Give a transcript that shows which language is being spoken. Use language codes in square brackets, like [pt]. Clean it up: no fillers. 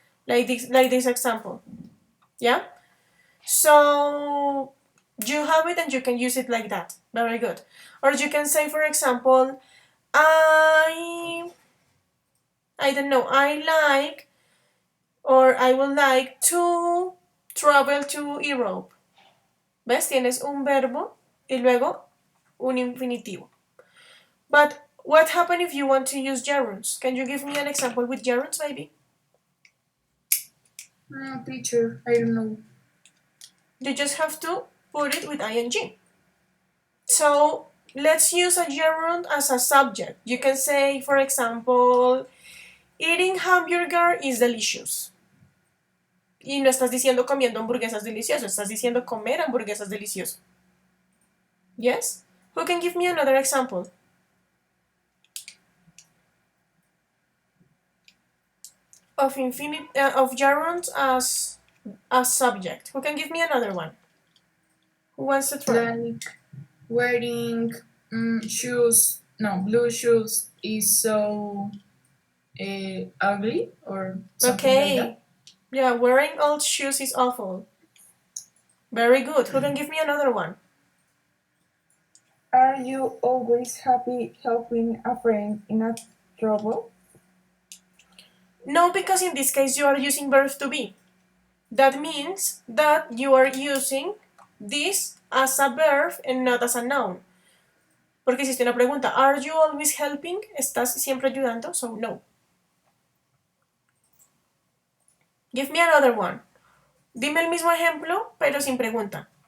[en] Like this example. Yeah? So you have it and you can use it like that. Very good. Or you can say, for example, I don't know, I like or I would like to travel to Europe. [es] ¿Ves? Tienes un verbo y luego un infinitivo. [en] But what happens if you want to use gerunds? Can you give me an example with gerunds, maybe? Teacher, I don't know. You just have to put it with ing. So let's use a gerund as a subject. You can say, for example, Eating hamburger is delicious. [es] Y no estás diciendo comiendo hamburguesas delicioso, estás diciendo comer hamburguesas delicioso. [en] Yes? Who can give me another example? Of gerunds as subject. Who can give me another one? Who wants to try? Like wearing shoes, no, blue shoes is so ugly or something like that. Yeah, wearing old shoes is awful. Very good. Who can give me another one? Are you always happy helping a friend in a trouble? No, because in this case you are using verb to be. That means that you are using this as a verb and not as a noun. [es] Porque hiciste una pregunta, are you always helping? ¿Estás siempre ayudando? So no. Give me another one. Dime el mismo ejemplo, pero sin pregunta.